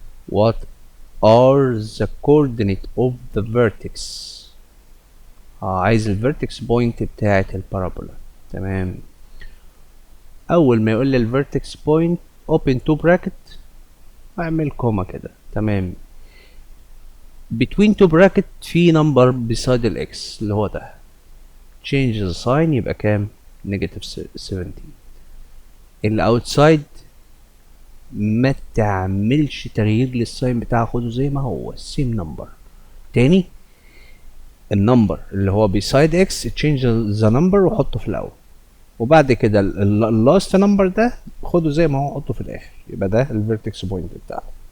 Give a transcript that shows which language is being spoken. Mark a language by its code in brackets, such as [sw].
[en] What are the coordinate of the vertex؟ [ar] عايز الفيرتكس بوينت بتاعة البارابولا. تمام. أول ما يقول لي الفيرتكس بوينت open to bracket أعمل كوما كده. تمام. between two bracket في number beside الاكس اللي هو ده. [en] change the sign [ar] يبقى كام؟ [en] negative 17. [ar] اللي outside ما تعملش تغيير للساين بتاعه، خده زي ما هو same number. تاني النمبر اللي هو beside x change the number وحطه في الاول، وبعد كده اللاست نمبر ده خده زي ما هو حطه في الاخر، يبقى ده الفيرتكس بوينت بتاعه.